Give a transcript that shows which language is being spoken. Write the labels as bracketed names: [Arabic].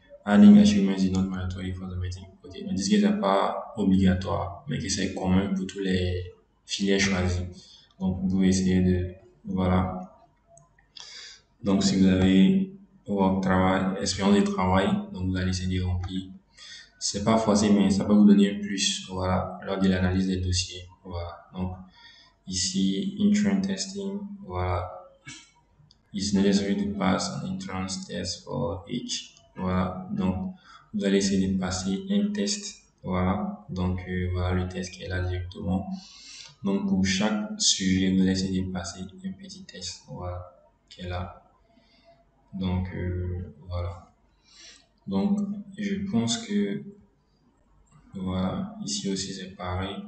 [English] Adding achievements is not mandatory for the meeting. [French] Ok, ils disent que c'est pas obligatoire, mais que c'est commun pour tous les filières choisies. Donc, vous pouvez essayer de, voilà. Donc, si vous avez votre travail, expérience de travail, donc vous allez essayer de remplir. C'est pas forcé, mais ça peut vous donner un plus, voilà, lors de l'analyse des dossiers. Voilà. Donc, ici, entrance testing, voilà. [English] It's necessary to pass an entrance test for each. [French] Voilà. Donc, vous allez essayer de passer un test. Voilà. Donc, voilà le test qui est là directement. Donc, pour chaque sujet, vous allez essayer de passer un petit test. Voilà. Qui est là. Donc, voilà. Donc, je pense que, voilà, ici aussi c'est pareil.